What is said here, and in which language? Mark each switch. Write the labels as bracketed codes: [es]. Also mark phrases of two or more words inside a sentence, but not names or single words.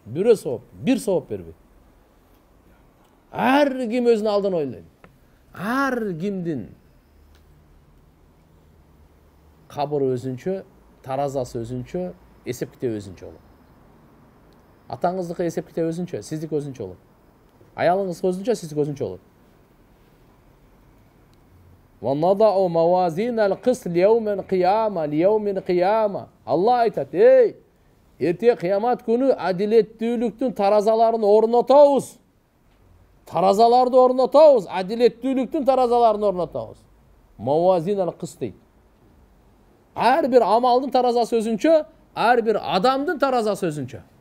[ky] Бирөө сооп, бир сооп бербейт. Ар ким өзүнүн алдын ойлойт. Ар кимдин кабыры өзүнчө, таразасы өзүнчө, эсеп китеби өзүнчө болот. Атаңыздыкы эсеп китеби өзүнчө, сиздики өзүнчө болот. Аялыңыз өзүнчө, сиздики өзүнчө болот. [ar] وَنَضَعُ مَوَازِينَ الْقِسْطِ لِيَوْمِ الْقِيَامَةِ [ky] Allah айтат, ey, эрте кыямат күнү адилеттүүлүктүн таразаларын орнотобуз. Таразаларды орнотобуз, адилеттүүлүктүн таразаларын орнотобуз. [ar] موازين القسط [ky] дейт. Ар бир амалдын таразасы өзүнчө, ар бир адамдын таразасы өзүнчө.